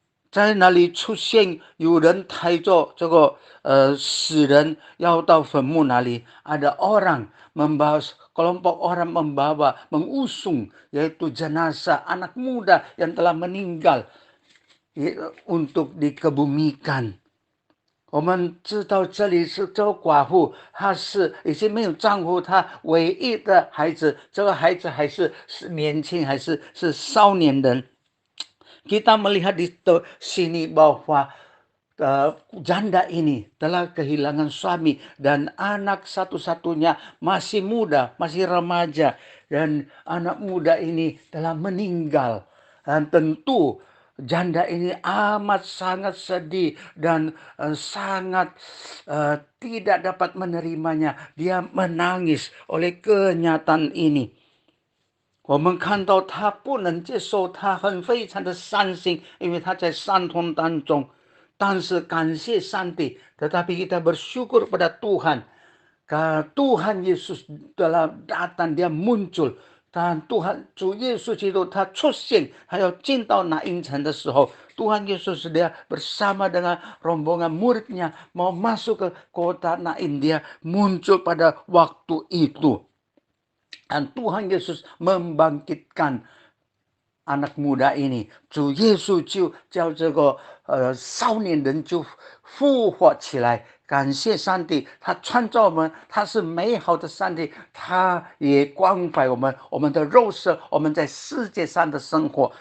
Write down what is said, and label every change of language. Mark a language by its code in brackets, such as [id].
[zh] 在那里出现有人抬着这个死人要到坟墓那里， [id] ada orang membawa kelompok orang membawa mengusung yaitu jenazah anak muda yang telah meninggal untuk dikebumikan。 [zh] 我们知道这里是这个寡妇，她是已经没有丈夫，她唯一的孩子，这个孩子还是年轻，还是少年人。 [id] Kita melihat di sini bahwa janda ini telah kehilangan suami dan anak satu-satunya masih muda, masih remaja, dan anak muda ini telah meninggal. Dan tentu janda ini amat sangat sedih dan sangat tidak dapat menerimanya. Dia menangis oleh kenyataan ini。 [zh] 我们看到他不能接受，他非常的伤心，因为他在伤痛当中。但是感谢上帝， [id] tetapi kita bersyukur pada Tuhan. Tuhan Yesus telah datang, dia muncul. Dan Tuhan [zh] 主耶稣基督他出现，他要进到拿因城的时候， [id] Tuhan Yesus dia bersama dengan rombongan muridnya mau masuk ke kota Nain, dia muncul pada waktu itu。 Dan Tuhan Yesus membangkitkan anak muda ini， [zh] 主耶稣就叫这个少年人就复活起来。感谢上帝，他创造我们，他是美好的上帝，他也关怀我们，我们的肉身，我们在世界上的生活。